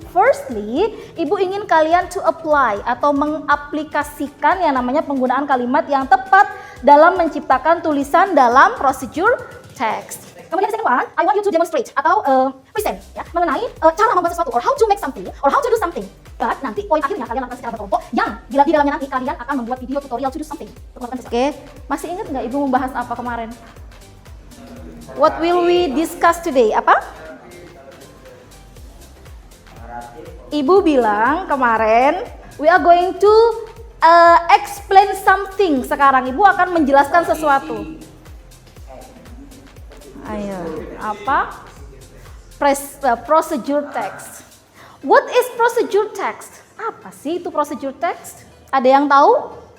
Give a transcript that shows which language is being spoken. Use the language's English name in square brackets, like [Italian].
[Indonesian] Firstly, Ibu ingin kalian [English] to apply [Indonesian] atau mengaplikasikan yang namanya penggunaan kalimat yang tepat dalam menciptakan tulisan dalam procedure text. [English] Kemudian second one, I want you to demonstrate [Indonesian] atau present ya, mengenai cara membuat sesuatu [English] or how to make something or how to do something. [Indonesian] But nanti poin akhirnya kalian lakukan secara berkelompok yang di dalamnya nanti kalian akan membuat video tutorial [English] to do something. [Indonesian] Oke, masih ingat nggak Ibu membahas apa kemarin? [English] What will we discuss today? [Indonesian] Apa? Ibu bilang kemarin [English] we are going to explain something. [Indonesian] Sekarang Ibu akan menjelaskan sesuatu. Ayo, apa? Procedure text. [English] What is procedure text? [Indonesian] Apa sih itu procedure text? Ada yang tahu?